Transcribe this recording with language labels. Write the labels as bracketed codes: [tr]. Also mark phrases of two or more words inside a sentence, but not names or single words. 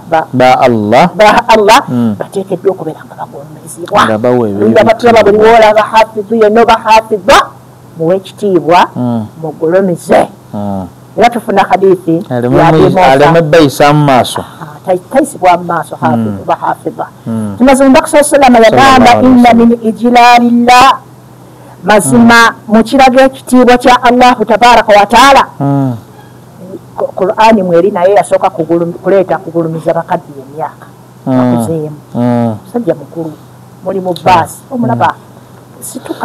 [lg] ba Allah bateekeddwa okubeera nga bagulumizibwa batulaba buli woolaba hafizu yenna oba hafiza muwe ekitiibwa mugulumize era tufuna hadithi aleme bayisa mu maaso taisibwa mu maaso hafizu ba hafiza tunazimba kusa salama yagamba [ar] إن من إجلال الله [lg] mazima mukiraga ekitiibwa kya [ar] الله تبارك وتعالى [lg] Qur'ani mweri naye yasooka kuleeta kugulumiza bakaddi emyaka akuzeemu musajja mukulu muli mu baasi omulaba situka